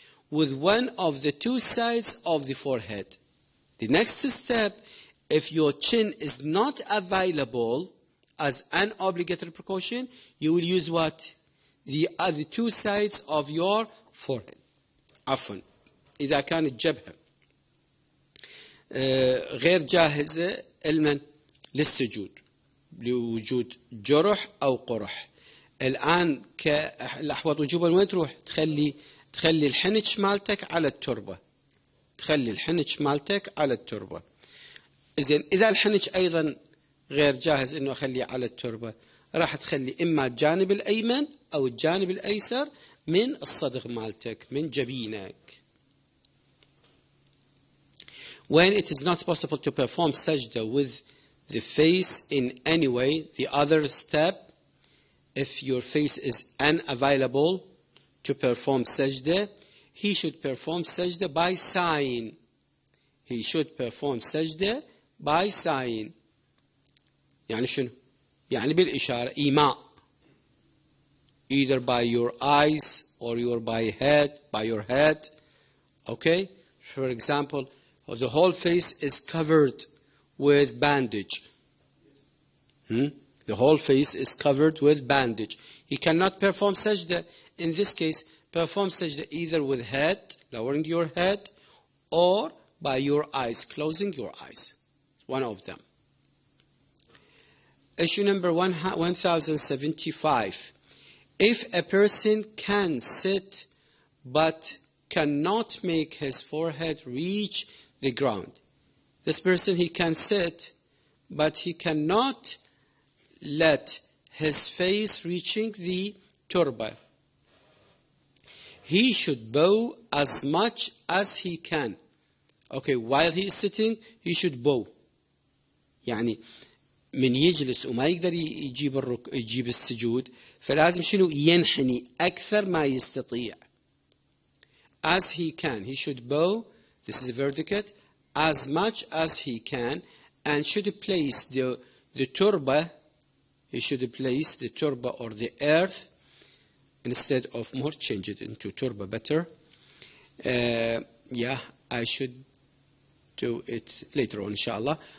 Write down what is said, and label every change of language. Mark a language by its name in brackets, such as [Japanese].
[English] With one of the two sides of the forehead. The next step, if your chin is not available as an obligatory precaution, you will use what? The other two sides of your forehead. [Arabic] عفوا إذا كانت جبهة غير جاهزة علما للسجود لوجود جرح أو قرح. الآن كالأحوط وجوبا وين تروح؟ تخلي الحنش مالتك على التربة، تخلي الحنش مالتك على التربة. إذن إذا الحنش أيضا غير جاهز إنه أخليه على التربة، راح تخلي إما الجانب الأيمن أو الجانب الأيسر من الصدغ مالتك، من جبينك. [English] When it is not possible to perform sajda with the face in any way, the other step, if your face is unavailable to perform sajda, he should perform sajda by sign. He should perform sajda by sign. [Arabic] يعني شنو؟ يعني بالإشارة، إيماء. [English] Either by your eyes or by your head. Okay? For example, the whole face is covered with bandage. The whole face is covered with bandage. He cannot perform sajda. In this case, perform sajda either with head, lowering your head, or by your eyes, closing your eyes. One of them. Issue number 1075. If a person can sit but cannot make his forehead reach the ground. This person, he can sit, but he cannot let his face reaching the turba. He should bow as much as he can. Okay, while he is sitting, he should bow. [Arabic] يعني من يجلس وما يقدر يجيب السجود، فلازم شنو؟ ينحني أكثر ما يستطيع. [English] As he can, he should bow. This is a vertical, as much as he can, and should place the turba. He should place the turba or the earth instead of more. Change it into turba better. Yeah, I should do it later on, inshallah.